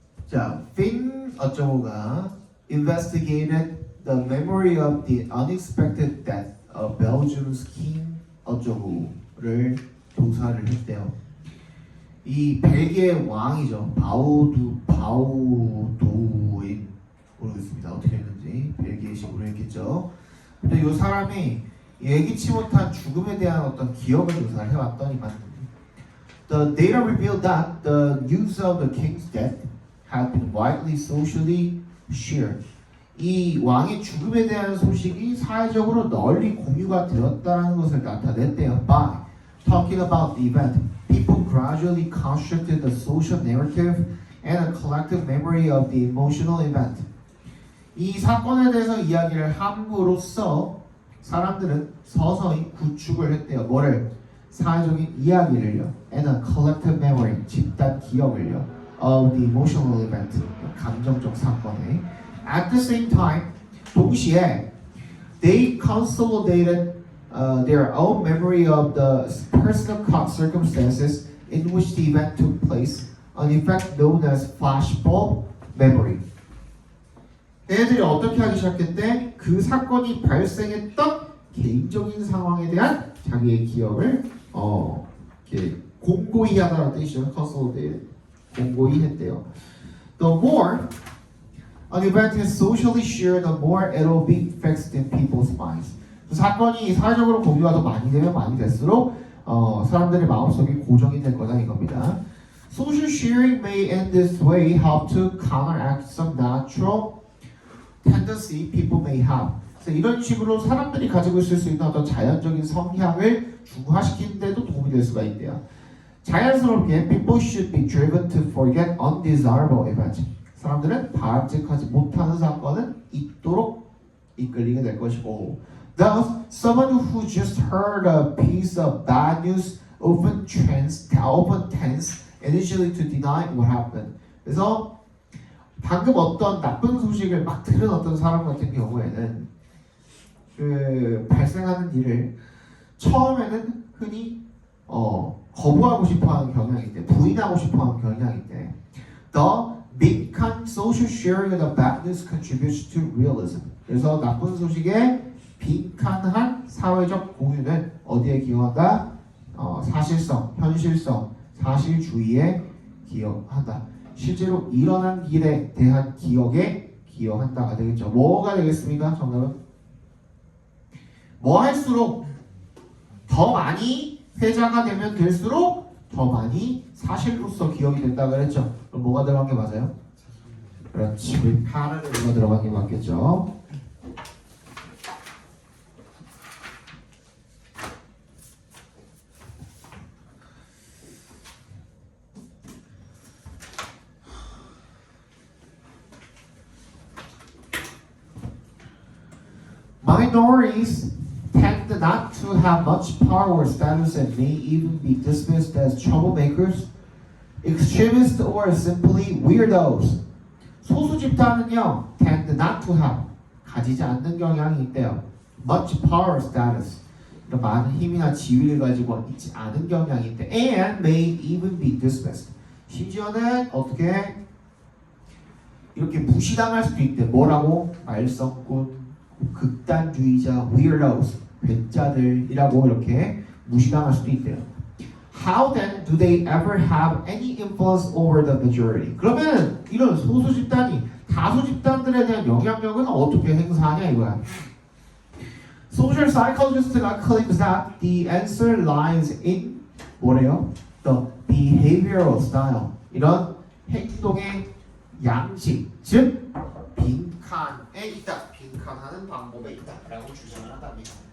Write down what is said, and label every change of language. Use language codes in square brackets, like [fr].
[ko] 자, [en] Finn 어쩌고가 investigated the memory of the unexpected death of Belgium's king [ko] 어쩌고를 조사를 했대요. 이 벨기에 왕이죠. 바우도인 모르겠습니다. 어떻게 했는지 벨기에식으로 했겠죠. 근데 이 사람이 예기치 못한 죽음에 대한 어떤 기억을 조사를 해왔더니만 [en] The data revealed that the news of the king's death had been widely socially shared. [ko] 이 왕의 죽음에 대한 소식이 사회적으로 널리 공유가 되었다는 것을 나타냈대요. [en] By talking about the event, people gradually constructed the social narrative and a collective memory of the emotional event. [ko] 이 사건에 대해서 이야기를 함으로써 사람들은 서서히 구축을 했대요. 뭐를? 사회적인 이야기를요. [en] And a collective memory, [ko] 집단 기억을요. [en] Of the emotional event, [ko] 감정적 사건에. [en] At the same time, [ko] 동시에 [en] they consolidated their own memory of the personal circumstances in which the event took place, an effect known as flashbulb memory. [ko] 얘네들이 어떻게 하기 시작했대? 그 사건이 발생했던 개인적인 상황에 대한 자기의 기억을 이렇게 공고히 하다라는 뜻이죠. consolidated. 공고히 했대요. [en] The more an event is socially shared, the more it will be fixed in people's minds. [ko] 그 사건이 사회적으로 공유가 더 많이 되면 많이 될수록 사람들의 마음속에 고정이 될 거다 이겁니다. [en] Social sharing may in this way help to counteract some natural tendency people may have. [ko] 그래서 이런 식으로 사람들이 가지고 있을 수 있는 어떤 자연적인 성향을 중화시키는 데도 도움이 될 수가 있대요. 자연스럽게 [en] people should be driven to forget undesirable events. [ko] 사람들은 바람직하지 못하는 사건은 잊도록 이끌리게 될 것이고 [en] Thus, someone who just heard a piece of bad news often tends initially to deny what happened. [ko] 그래서 방금 어떤 나쁜 소식을 막 들은 어떤 사람 같은 경우에는 그 발생하는 일을 처음에는 흔히 거부하고 싶어하는 경향이 있대. 부인하고 싶어하는 경향이 있대. [en] The 빈칸 social sharing of the bad news contributes to realism. [ko] 그래서 나쁜 소식에 빈칸한 사회적 공유는 어디에 기여한다? 사실성, 현실성, 사실주의에 기여한다. 실제로 일어난 일에 대한 기억에 기여한다가 되겠죠. 뭐가 되겠습니까? 정답은? 뭐 할수록 더 많이 회자가 되면 될수록 더 많이 사실로서 기억이 된다 그랬죠. 그럼 뭐가 들어간 게 맞아요? 그렇지. 하나가 들어간 게 맞겠죠. [en] Minorities tend not to have much power or status and may even be dismissed as troublemakers, extremists, or simply weirdos. [ko] 소수 집단은요, [en] tend not to have [ko] 가지지 않는 경향이 있대요. [en] Much power status. [ko] 그러니까 많은 힘이나 지위를 가지고 있지 않은 경향이 있대. [en] And may even be dismissed. [ko] 심지어는 어떻게 이렇게 무시당할 수도 있대. 뭐라고? 말썽꾼, 극단주의자, weirdos, 괴짜들이라고 이렇게 무시당할 수도 있대요. [en] How then do they ever have any influence over the majority? [ko] 그러면 이런 소수 집단이 다수 집단들에 대한 영향력은 어떻게 행사하냐 이거야. [en] Social psychologist가 claims that the answer lies in [ko] 뭐래요? [en] The behavioral style. [ko] 이런 행동의 양식, 즉 빈칸에 있다. 빈칸하는 방법에 있다라고 주장을 한답니다.